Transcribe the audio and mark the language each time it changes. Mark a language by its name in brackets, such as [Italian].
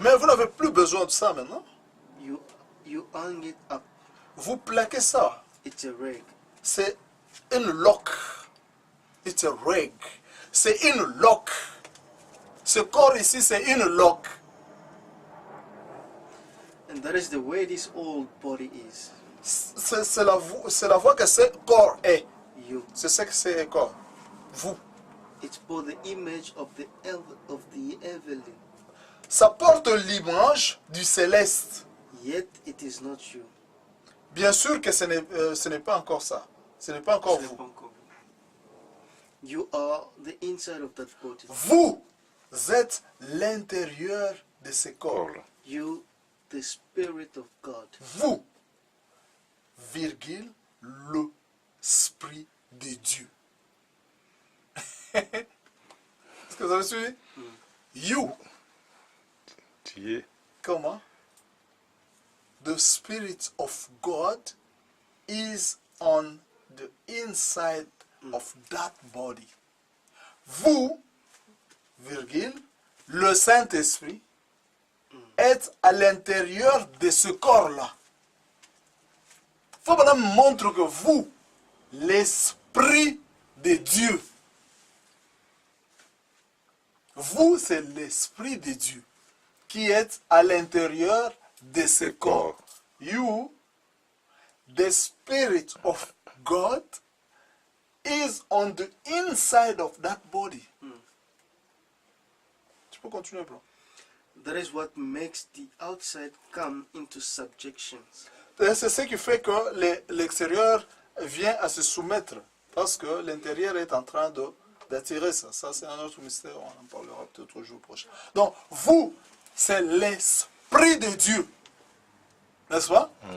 [French] Mais vous n'avez plus besoin de ça maintenant. [English] You hang it up. [French] Vous plaquez ça. [English] It's a rag. [French] C'est une loque. [English] It's a rag. [French] C'est une loque. Ce corps ici, c'est une loque. [English] And that is the way this old body is. [French] C'est la voie que ce corps est. [English] You. [French] C'est ce que c'est un corps. Vous. [English] It's bore the image of the heavenly. [French] Ça porte l'image du céleste. [English] Yet it is not you. [French] Bien sûr que ce n'est pas encore ça. Ce n'est pas encore vous. [English] You are the inside of that body. [French] Vous êtes l'intérieur de ce corps. [English] You, the Spirit of God. [French] Vous, virgule, l'Esprit de Dieu. Est-ce que vous avez suivi? [English] You. [French] Tu es. Comment? [English] The Spirit of God is on the inside of that body. [French] Vous, virgule, le Saint-Esprit, êtes à l'intérieur de ce corps-là. Il faut maintenant montrer que vous, l'Esprit de Dieu, vous, c'est l'Esprit de Dieu qui est à l'intérieur de ce corps. [English] You, the Spirit of God, is on the inside of that body. [French] Tu peux continuer, bro. [English] That is what makes the outside come into subjection. [French] C'est ce qui fait que l'extérieur vient à se soumettre. Parce que l'intérieur est en train d'attirer ça. Ça, c'est un autre mystère. On en parlera peut-être au jour prochain. Donc, vous, c'est l'Esprit de Dieu. N'est-ce pas?